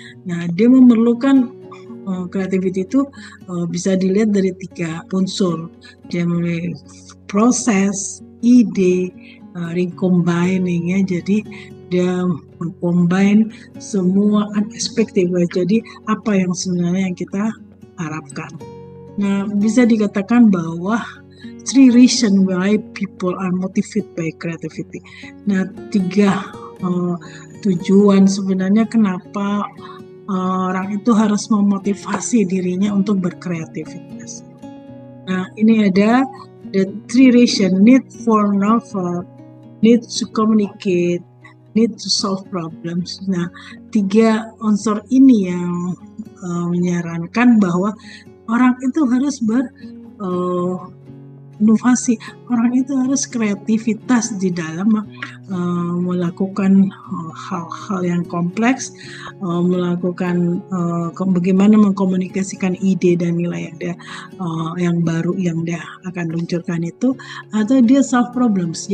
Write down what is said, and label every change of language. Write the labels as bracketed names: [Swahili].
[Indonesian] Nah, dia memerlukan creativity itu bisa dilihat dari 3 unsur. Dia mulai proses, ide, recombining ya. Jadi dia mengcombine semua unexpected. Jadi apa yang sebenarnya yang kita harapkan. Nah, bisa dikatakan bahwa [English] 3 reasons why people are motivated by creativity. [Indonesian] Nah, 3 tujuan sebenarnya kenapa orang itu harus memotivasi dirinya untuk berkreativitas. Nah, ini ada [English] the 3 reasons: need for novel, need to communicate, need to solve problems. [Indonesian] Nah, 3 unsur ini yang menyarankan bahwa orang itu harus inovasi, orang itu harus kreativitas di dalam melakukan hal-hal yang kompleks, melakukan bagaimana mengkomunikasikan ide dan nilai yang baru yang dia akan luncurkan itu, atau dia [English] solve problems.